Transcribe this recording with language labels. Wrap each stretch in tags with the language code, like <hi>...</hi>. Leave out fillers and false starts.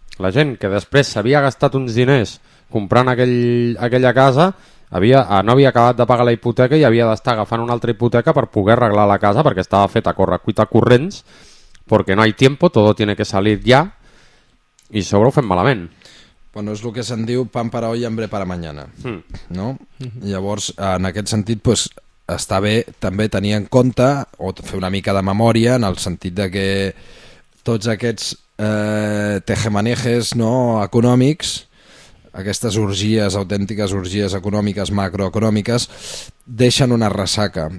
<ca>La gent que després s'havia gastat uns diners comprant aquella casa no havia acabat de pagar la hipoteca i havia d'estar agafant una altra hipoteca per poder arreglar la casa perquè estava feta a correcuita corrents, perquè</ca> <es>no hay tiempo, todo tiene que salir ya,</es> <ca>i sobre ho fem malament. Bueno, és el que se'n diu</ca> <es>pan para hoy y hambre para mañana.</es> <ca>No? Llavors, en aquest sentit, pues, està bé també tenir en compte o fer una mica de memòria en el sentit de que tots aquests tejemanejes, no, econòmics, aquestes orgies, autèntiques orgies econòmiques, macroeconòmiques, deixen una ressaca.</ca>